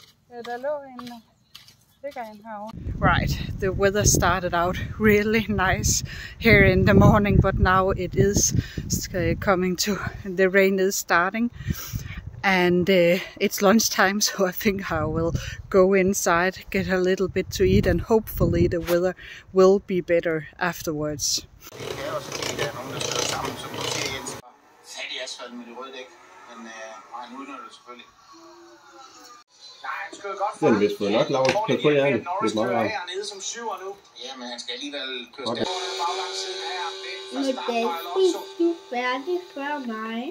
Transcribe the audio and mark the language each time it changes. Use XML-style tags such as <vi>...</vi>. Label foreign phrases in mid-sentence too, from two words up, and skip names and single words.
<da>Ja, der lå en herovre.</da> <en>Right, the weather started out really nice here in the morning, but now it is coming to, the rain is starting, and it's lunchtime, so I think I will go inside, get a little bit to eat, and hopefully the weather will be better afterwards.</en> <da>Den er vist fået nok lavet på hjernen. Det er meget rart. Ja, men han skal alligevel køre stærkt. Men det fik du færdig før mig.</da>